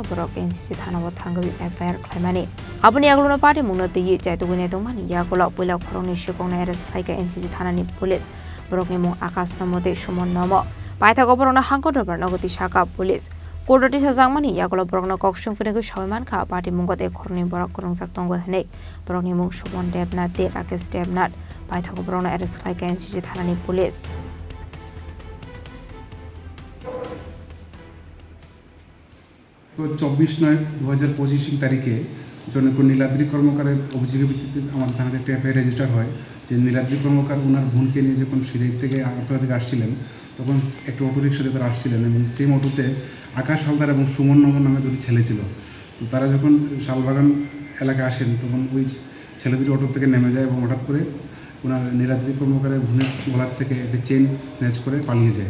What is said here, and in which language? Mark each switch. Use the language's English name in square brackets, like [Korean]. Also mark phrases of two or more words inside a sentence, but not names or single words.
[Kok Borok] बरक एनसीसी थानाव थांगबि एफआईआर खायमानि आबनि आगलोनो पार्टी मुनते यि जायतुगुने दंमानि यागला पुला खरनि सिककनो एरेस्ट खायका एनसीसी थानानि पुलिस बरकनि मुं आकाश नमते सुमन नम पाइथागो बरकनो हांखर दरबार नगति साका पुलिस कोर्टति साजांमानि यागला बरकनो कक्सुं फुनेगो सयमानखा पार्टी मुंगते खरनि बरक करंजाक दंगो हनै बरकनि मुं सुमन देबनाथ दे राकेश देबनाथ पाइथागो बरकनो एरेस्ट खायका एनसीसी थानानि पुलिस [Bangla] तो 24/9/2025 तारीखे জনক নীলাদ্রি কর্মকারের অভিযোগের ভিত্তিতে আমাদের থানাতে একটা [English] FIR register [Bangla] হয় যে নীলাদ্রি কর্মকার ওনার বোনকে নিয়ে যখন সিলেট থেকে আগরতলা থেকে আসছিলেন তখন একটা অটোরিক্সাতে তারা আসছিলেন এবং সেম অটোতে আকাশ হালদার এবং সুমন নমন নামে দুটি ছেলে ছিল। তো তারা যখন শালবাগান এলাকায় আসেন তখন ওই ছেলে দুটি অটো থেকে নেমে যায় এবং হঠাৎ করে ওনার নীলাদ্রি কর্মকারের বোনের গলার থেকে একটি [English] chain snatch [Bangla] করে পালিয়ে যায়।